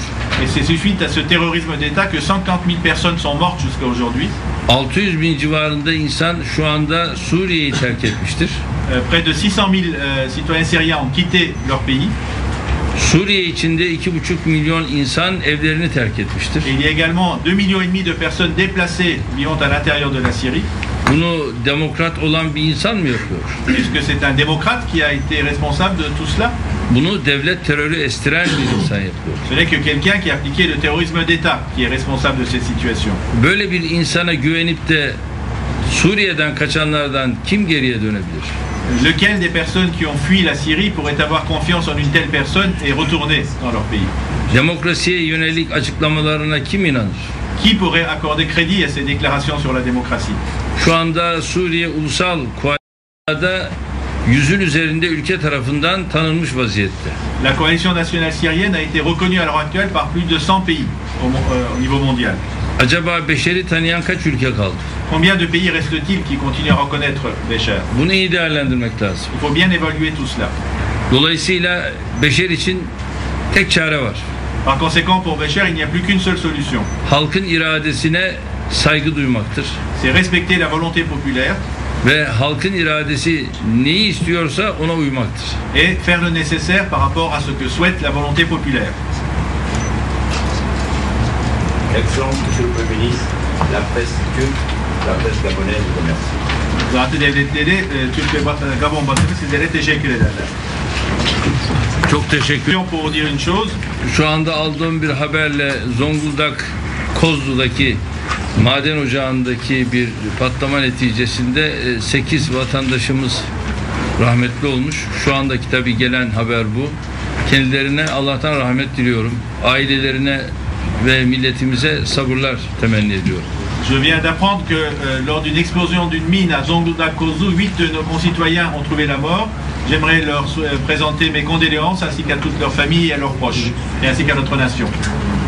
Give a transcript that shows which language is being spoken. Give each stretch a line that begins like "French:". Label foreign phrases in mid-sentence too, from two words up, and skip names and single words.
French: Et c'est suite à ce terrorisme d'État que 150.000 personnes sont mortes jusqu'à aujourd'hui.
Turkish: 600.000 civarında insan şu anda Suriye'yi terk etmiştir.
French: Près de 600.000 citoyens syriens ont quitté leur pays.
Turkish: Suriye içinde 2,5 milyon insan evlerini terk etmiştir.
French: Et il y a également 2,5 millions de personnes déplacées vivant à l'intérieur de la Syrie.
Turkish: Bunu demokrat olan bir insan mı yapıyor?
French: Est-ce que c'est un démocrate qui a été responsable de tout cela?
Turkish: Bunu devlet terörü estiren bir insan yapıyor.
French: Ce n'est que quelqu'un qui a appliqué le terrorisme d'État qui est responsable de cette situation.
Turkish: Böyle bir insana güvenip de Suriye'den kaçanlardan kim geriye dönebilir?
French: Lequel des personnes qui ont fui la Syrie pourrait avoir confiance en une telle personne et retourner dans leur pays?
Turkish: Demokrasiye yönelik açıklamalarına kim inanır?
French: Qui pourrait accorder crédit à ces déclarations sur la démocratie?
Turkish: Şu anda Suriye Ulusal Koalisyon'da 100'ün üzerinde ülke tarafından tanınmış vaziyette.
French: La coalition nationale syrienne a été reconnue à l'heure actuelle par plus de 100 pays au niveau mondial.
Turkish: Acaba Beşer'i tanıyan kaç ülke kaldı?
French: Combien de pays reste-t-il qui continuent à reconnaître Béchar?
Turkish: Bunu iyi değerlendirmek lazım.
French: Il faut bien évaluer tout cela.
Turkish: Dolayısıyla Beşer için tek çare var.
French: Par conséquent, pour Bécher, il n'y a plus qu'une seule solution.
Turkish: Halkın iradesine saygı duymaktır.
French: C'est respecter la volonté populaire
Turkish: Ve halkın iradesi neyi istiyorsa ona uymaktır.
French: et faire le nécessaire par rapport à ce que souhaite la volonté populaire. Excellence, Monsieur le Premier ministre, la presse turque, la presse gabonaise vous remercie.
Turkish: Zaten devletleri Türk ve Gabon basını sizlere teşekkür ederler. Çok teşekkür.
French: Pour dire une chose,
Turkish: Şu anda aldığım bir haberle Zonguldak Kozlu'daki maden ocağındaki bir patlama neticesinde 8 vatandaşımız rahmetli olmuş. Şu andaki tabii gelen haber bu. Kendilerine Allah'tan rahmet diliyorum. Ailelerine ve milletimize sabırlar temenni ediyorum.
French: je viens d'apprendre que lors d'une explosion d'une mine à Zonguldak-Kozlu, 8 de nos concitoyens ont trouvé la mort. J'aimerais leur présenter mes condoléances ainsi qu'à toutes leurs familles et à leurs proches, et ainsi qu'à notre nation.